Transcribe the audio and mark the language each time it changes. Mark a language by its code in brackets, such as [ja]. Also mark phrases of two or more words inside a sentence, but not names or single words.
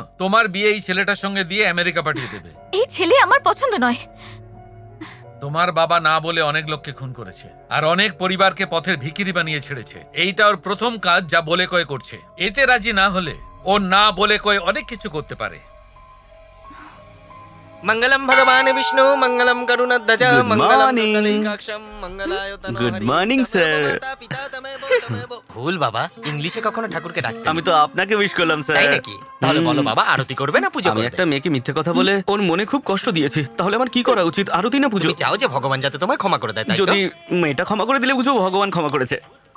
[bn] তোমার বিয়ে এই ছেলেটার সঙ্গে দিয়ে আমেরিকা পাঠিয়ে দেবে। এই ছেলে আমার পছন্দ নয়। তোমার বাবা না বলে অনেক লোককে খুন করেছে, আর অনেক পরিবারকে পথের ভিখিরি বানিয়ে ছেড়েছে। এইটা ওর প্রথম কাজ, যা বলে কয়ে করছে। এতে রাজি না হলে ও না বলে কয়ে অনেক কিছু করতে পারে। [sa] मंगलम भगवान विष्णु मंगलम करुणध्वज मंगलम पुंडरीकाक्षम मंगलाय तनोहरि। [en] Good morning sir. [bn] ভুল বাবা, ইংলিশে কখনো ঠাকুরকে ডাকতে আমি তো আপনাকে উইশ করলাম স্যার। তাই নাকি? তাহলে বলো বাবা, আরতি করবে না পুজো আমি করবে? একটা মেয়েকে মিথ্যে কথা বলে ওর মনে খুব কষ্ট দিয়েছি। তাহলে আমার কি করা উচিত? আরতি না পুজো? তুমি চাও যে ভগবান যাতে তোমায় ক্ষমা করে দেয়, তাই তো? যদি মেয়েটা ক্ষমা করে দিলে বুঝবো ভগবান ক্ষমা করেছে।